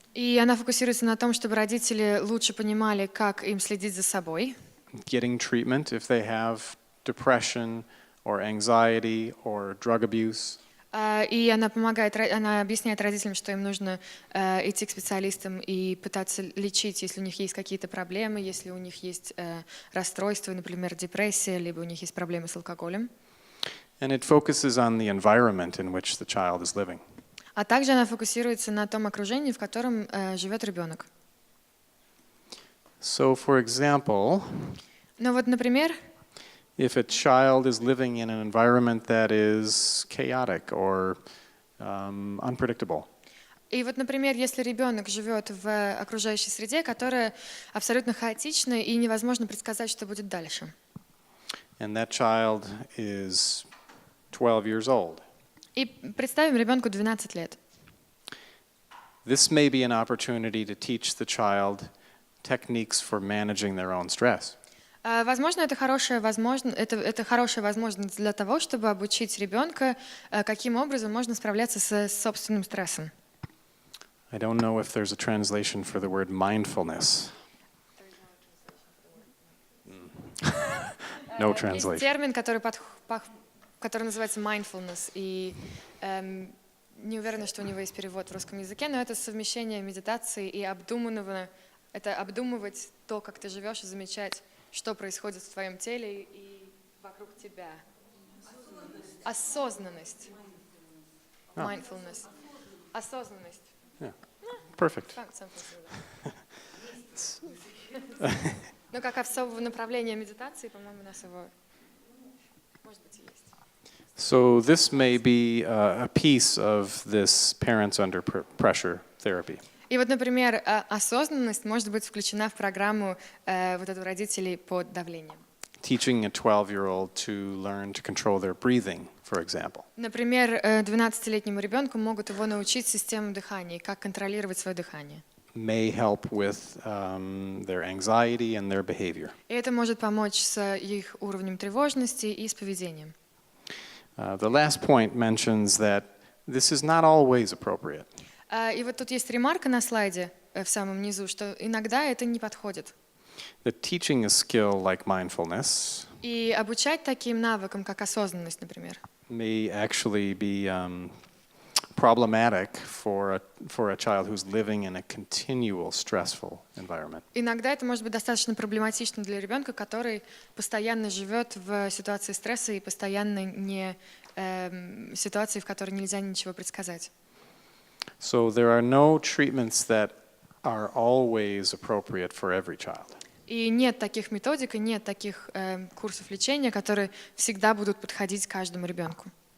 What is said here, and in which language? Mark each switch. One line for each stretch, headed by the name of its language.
Russian: И она фокусируется на том, чтобы родители лучше понимали, как им следить за собой.
English: Getting treatment if they have depression or anxiety or drug abuse.
Russian: И она помогает, она объясняет родителям, что им нужно идти к специалистам и пытаться лечить, если у них есть какие-то проблемы, если у них есть расстройства, например, депрессия, либо у них есть проблемы с алкоголем.
English: And it focuses on the environment in which the child is living.
Russian: А также она фокусируется на том окружении, в котором живет ребенок.
English: So, for example,
Russian: Ну вот, например,
English: if a child is living in an environment that is chaotic or unpredictable,
Russian: и вот, например, если ребенок живет в окружающей среде, которая абсолютно хаотична и невозможно предсказать, что будет дальше.
English: and that child is 12 years old,
Russian: И представим ребенку 12 лет.
English: this may be an opportunity to teach the child techniques for managing their own stress.
Russian: Возможно, это хорошая возможность для того, чтобы обучить ребенка, каким образом можно справляться с собственным стрессом.
English: I don't know if there's a translation for the word mindfulness. No
Russian: Есть
English: translation.
Russian: термин, который называется mindfulness, и не уверена, что у него есть перевод в русском языке, но это совмещение медитации и обдуманного, это обдумывать то, как ты живешь, и замечать, что происходит в твоем теле и вокруг тебя. Осознанность. Mindfulness. Осознанность.
English: Yeah. Perfect.
Russian: Ну, как особого направления медитации, по-моему, у нас его, может быть, и есть.
English: So this may be a piece of this parents under pressure therapy.
Russian: И вот, например, осознанность может быть включена в программу вот эту родителей под давлением.
English: Teaching a 12-year-old to learn to control their breathing, for example.
Russian: Например, 12-летнему ребенку могут его научить системе дыхания, как контролировать свое дыхание.
English: May help with their anxiety and their behavior.
Russian: И это может помочь с их уровнем тревожности и с поведением.
English: The last point mentions that this is not always appropriate.
Russian: И вот тут есть ремарка на слайде в самом низу, что иногда это не подходит.
English: That teaching a skill like mindfulness
Russian: И обучать таким навыкам, как осознанность, например,
English: may actually be problematic for a child who's living in a continual stressful environment.
Russian: иногда это может быть достаточно проблематично для ребенка, который постоянно живет в ситуации стресса и постоянно не ситуации, в которой нельзя ничего предсказать.
English: So there are no treatments that are always appropriate for every child.
Russian: И нет таких методик, и нет таких курсов лечения, которые всегда будут подходить каждому ребенку.